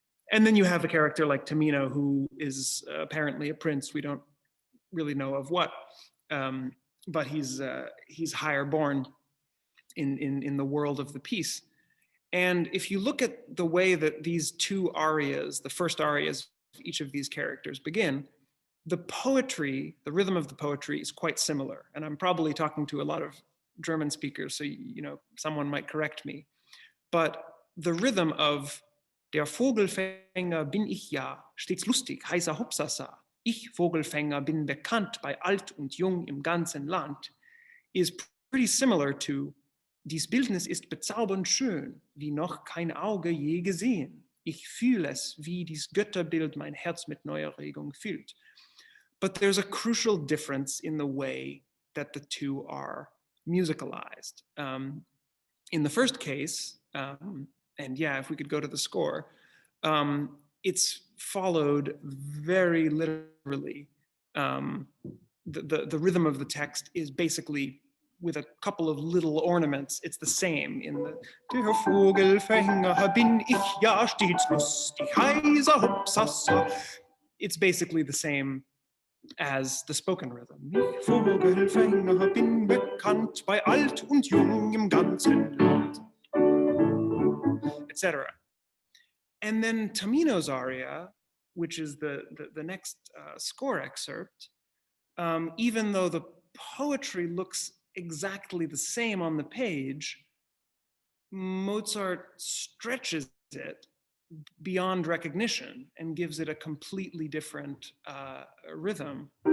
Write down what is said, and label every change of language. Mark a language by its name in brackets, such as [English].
[English] And then you have a character like Tamino, who is apparently a prince. We don't really know of what, but he's higher born in the world of the piece. And if you look at the way that these two arias, the first arias of each of these characters begin, the poetry, the rhythm of the poetry is quite similar. And I'm probably talking to a lot of German speakers, so someone might correct me. But the rhythm of [German] Der Vogelfänger bin ich ja, stets lustig, heißer Hopsasa. Ich, Vogelfänger, bin bekannt bei alt und jung im ganzen Land, [English] is pretty similar to [German] Dies Bildnis ist bezaubernd schön, wie noch kein Auge je gesehen. Ich fühle es, wie dies Götterbild mein Herz mit neuer Regung füllt. [English] But there's a crucial difference in the way that the two are musicalized. In the first case, and yeah, if we could go to the score, it's followed very literally. The rhythm of the text is basically with a couple of little ornaments. It's the same in the [German] Der Vogelfänger bin ich ja stets lustig, heiser Hopsasa. [English] It's basically the same as the spoken rhythm. [German] Ich, Vogelfänger, bin bekannt bei alt und jung im ganzen Land, etc. [English] And then Tamino's aria, which is the next score excerpt, even though the poetry looks exactly the same on the page, Mozart stretches it beyond recognition and gives it a completely different rhythm.